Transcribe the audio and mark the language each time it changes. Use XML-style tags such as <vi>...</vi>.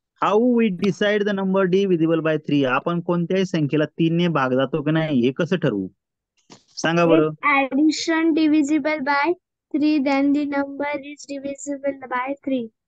<en>How we decide the number divisible by 3?</en> <mr>आपण कोणत्याही संख्येला 3 ने भाग जातो की नाही हे कसं ठरवू? सांगा बरं.</mr> <en>Addition divisible by 3, then the number is divisible by 3.</en>